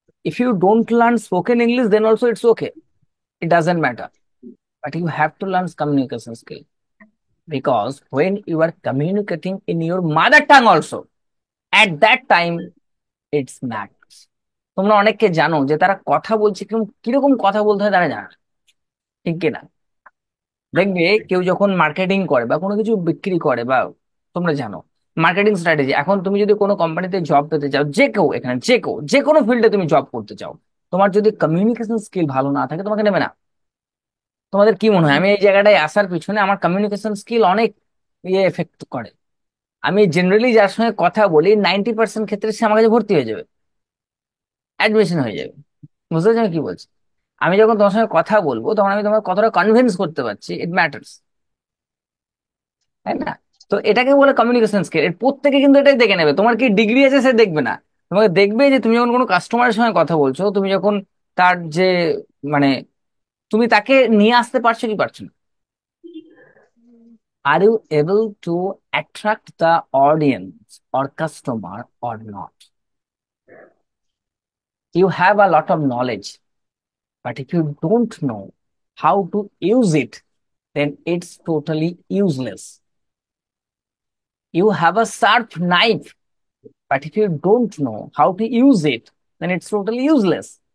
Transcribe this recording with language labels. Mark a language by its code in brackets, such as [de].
[en] If you don't learn spoken English, then also it's okay. It doesn't matter. But you have to learn communication skill. Because when you are communicating in your mother tongue also, at that time, it's matters. [bn] তোমরা অনেককে জানো যে তারা কথা বলছে, কিরকম কিরকম কথা বলতে হয় তারা জানে না, ঠিক কিনা? দেখবে কেউ যখন মার্কেটিং করে বা কোনো কিছু বিক্রি করে, বা তোমরা জানো মার্কেটিং স্ট্র্যাটেজি, এখন তুমি যদি কোনো কোম্পানিতে জব পেতে চাও, যে কেউ এখানে যে কোনো ফিল্ডে তুমি জব করতে চাও, তোমার যদি কমিউনিকেশন স্কিল ভালো না থাকে তোমাকে নেবে না। তোমাদের কি মনে হয় আমি এই জায়গাটায় আসার পিছনে আমার কমিউনিকেশন স্কিল অনেক এফেক্ট করে? আমি জেনারেলি যার সঙ্গে কথা বলি 90% ক্ষেত্রে সে আমার কাছে ভর্তি হয়ে যাবে, অ্যাডমিশন হয়ে যাবে। বুঝতে পারছো আমি কি বলছি? আমি যখন তোমার সঙ্গে কথা বলবো তখন আমি তোমার কতটা কনভিন্স করতে পারছি, [en] it matters, [bn] তাই না? তো এটাকে বলে কমিউনিকেশন স্কিল। এর প্রত্যেকে কিন্তু এটাই দেখে নেবে, তোমার কি ডিগ্রি আছে সে দেখবে না। তোমাকে দেখবে যে তুমি যখন কোনো কাস্টমারের সঙ্গে কথা বলছো, তুমি যখন তার যে মানে তুমি তাকে নিয়ে আসতে পারছো কি পারছো না। [en] Are you able to attract the audience or customer or not? You have a lot of knowledge, but if you don't know how to use it, then it's totally useless. You have a sharp knife, but if you don't know how to use it, then it's totally useless.